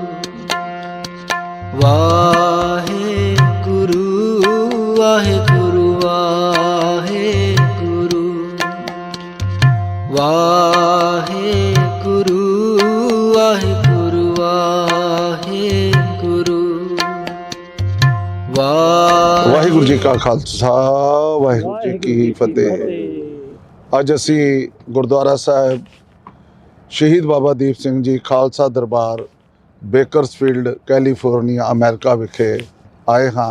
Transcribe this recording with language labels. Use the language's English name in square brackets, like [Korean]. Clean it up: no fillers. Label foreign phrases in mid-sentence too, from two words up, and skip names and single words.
[Punjabi] वाहे गुरु वाहे गुरु वाहे गुरु वाहे गुरु वाहे गुरु वाहे गुरु ਵਾਹਿਗੁਰੂ ਜੀ ਕਾ ਖਾਲਸਾ ਵਾਹਿਗੁਰੂ ਜੀ ਕੀ ਫਤਿਹ। ਅੱਜ ਅਸੀਂ ਗੁਰਦੁਆਰਾ ਸਾਹਿਬ ਸ਼ਹੀਦ ਬਾਬਾ ਦੀਪ ਸਿੰਘ ਜੀ ਖਾਲਸਾ ਦਰਬਾਰ ਬੇਕਰਸਫੀਲਡ ਕੈਲੀਫੋਰਨੀਆ ਅਮਰੀਕਾ ਵਿਖੇ ਆਏ ਹਾਂ।